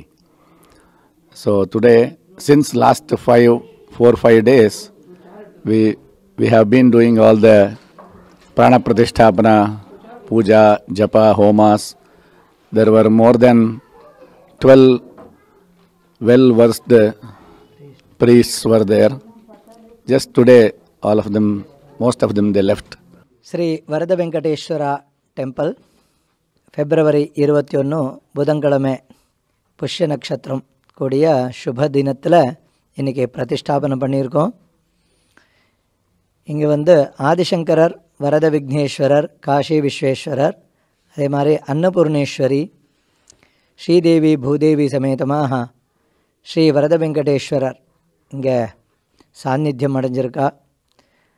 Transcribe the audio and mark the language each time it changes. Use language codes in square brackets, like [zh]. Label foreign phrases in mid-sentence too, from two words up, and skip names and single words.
[en] So today, since last 4-5 days, we have been doing all the prana pratisthapana, puja, japa, homas. There were more than 12 well-versed priests were there. Just today, all of them, most of them, they left. [ta] ಶ್ರೀ ವರದ ವೆಂಕಟೇಶ್ವರ ಟೆಂಪಲ್ ಫೆಬ್ರವರಿ 21 புதன்கிழமை புஷ்ய நட்சத்திரம் கூடிய சுப தினத்தில் இன்றைக்கி பிரதிஷ்டாபனை பண்ணியிருக்கோம். இங்கே ஆதிசங்கரர், வரத விக்னேஸ்வரர், காஷி விஸ்வேஸ்வரர், அதே மாதிரி அன்னபூர்ணேஸ்வரி, ஸ்ரீதேவி, பூதேவி சமேதமாக ஸ்ரீ வரத வெங்கடேஸ்வரர் இங்கே சாநித்தியம் அடைஞ்சிருக்கா.